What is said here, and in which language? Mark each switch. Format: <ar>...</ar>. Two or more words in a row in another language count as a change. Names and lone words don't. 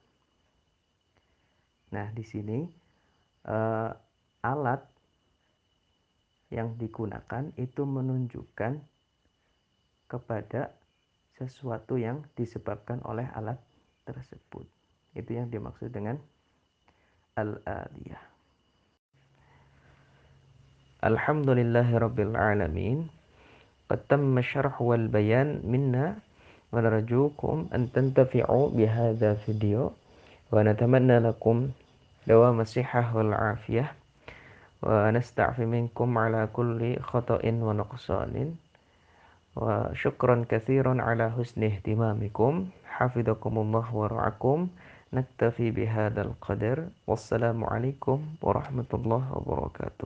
<id>Nah, di sini alat yang digunakan itu menunjukkan kepada sesuatu yang disebabkan oleh alat tersebut. Itu yang dimaksud dengan al-aliyah.</id> <ar>الحمد لله رب العالمين. قد تم الشرح والبيان منا ونرجوكم أن تنتفعوا بهذا الفيديو ونتمنى لكم دوام الصحة والعافية ونستعفي منكم على كل خطأ ونقصان. وشكرا كثيرا على حسن اهتمامكم. حفظكم الله ورعاكم. نكتفي بهذا القدر. والسلام عليكم ورحمة الله وبركاته.</ar>